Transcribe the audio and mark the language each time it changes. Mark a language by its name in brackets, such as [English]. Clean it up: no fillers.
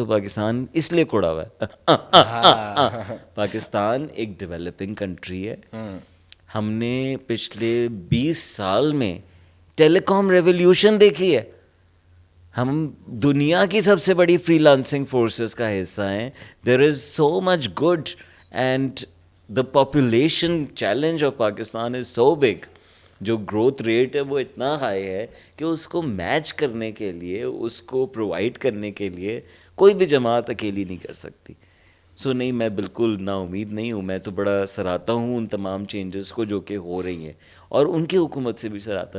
[Urdu] تو پاکستان اس لیے کوڑا ہوا ہے. پاکستان ایک ڈیولپنگ کنٹری ہے. ہم نے پچھلے 20 سال میں ٹیلی کام ریولیوشن دیکھی ہے. ہم دنیا کی سب سے بڑی فری لانسنگ فورسز کا حصہ ہیں. [English] There is so much good and the population challenge of Pakistan is so big. [Urdu] جو گروتھ ریٹ ہے وہ اتنا ہائی ہے کہ اس کو میچ کرنے کے لیے, اس کو پرووائڈ کرنے کے لیے کوئی بھی جماعت اکیلی نہیں کر سکتی. سو نہیں, میں بالکل نا امید نہیں ہوں. میں تو بڑا سراہتا ہوں ان تمام چینجز کو جو کہ ہو رہی ہیں, اور ان کی حکومت سے بھی سراہتا.